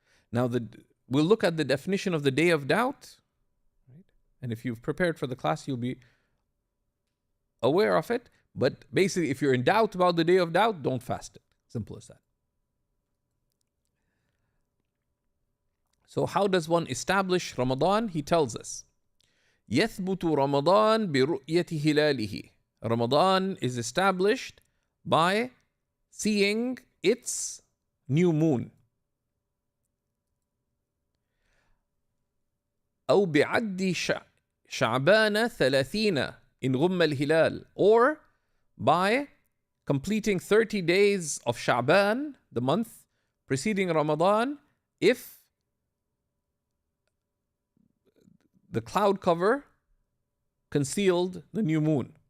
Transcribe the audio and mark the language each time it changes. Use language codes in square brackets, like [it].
[en] Now we'll look at the definition of the day of doubt. Right? And if you've prepared for the class, you'll be aware of it. But basically, if you're in doubt about the day of doubt, don't fast it. Simple as that. So how does one establish Ramadan? He tells us, [ar] يثبت رمضان برؤية هلاله. [en] Ramadan is established by seeing its new moon. [ar] أو بعد شعبان 30 إن غم الهلال, [en] or by completing 30 days of Sha'ban, the month preceding Ramadan, if the cloud cover concealed the new moon.